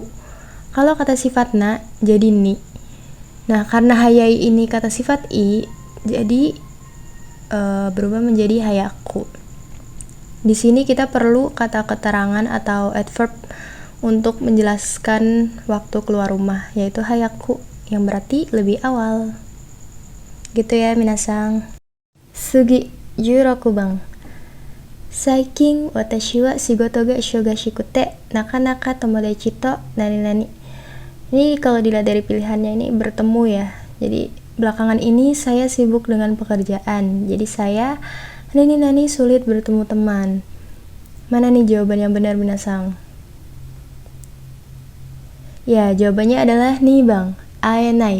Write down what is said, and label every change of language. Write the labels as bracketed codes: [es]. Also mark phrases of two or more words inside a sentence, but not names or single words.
[id] Kalau kata sifat na, jadi ni. Nah, karena hayai ini kata sifat i, jadi berubah menjadi hayaku. Di sini kita perlu kata keterangan atau adverb untuk menjelaskan waktu keluar rumah, yaitu hayaku, yang berarti lebih awal. Gitu ya minasang. Sugi, 16番. [ja] 最近私は仕事が忙しくてなかなか友達となになに. [id] Ini kalau dilihat dari pilihannya ini bertemu ya. Jadi belakangan ini saya sibuk dengan pekerjaan. Jadi saya nani-nani sulit bertemu teman. Mana nih jawaban yang benar minasang? Ya, jawabannya adalah nih bang, aenai.